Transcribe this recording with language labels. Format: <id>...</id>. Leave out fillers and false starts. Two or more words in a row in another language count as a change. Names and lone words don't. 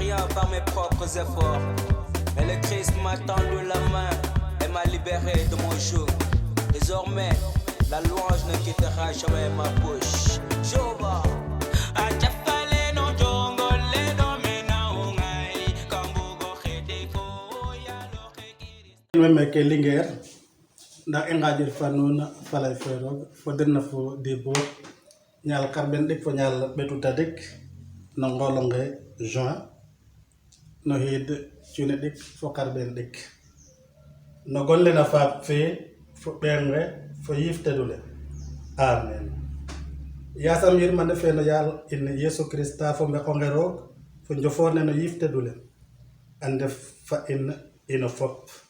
<fr>par mes propres efforts. Mais le Christ m'a tendu la main et m'a libéré de mon joug. Désormais, la louange ne quittera jamais ma bouche. Jéhovah.</fr> <srr>Meme ke Linguère ndax i ngajir fa nuun falay fe roog fo den na fo debbo ñaal karben ɗik fo ñaal ɓetu tadik no ngolonge juin no xiid cune ɗik fo karben ɗik no gon le na faap fe fo ɓeeng nge fo yiif tedule amen yasam yirmande fe no yaal in Yesu Krista fo mbeqonge roog fo njofoor ne no yiif tedule a ndef fa in ino fop</srr>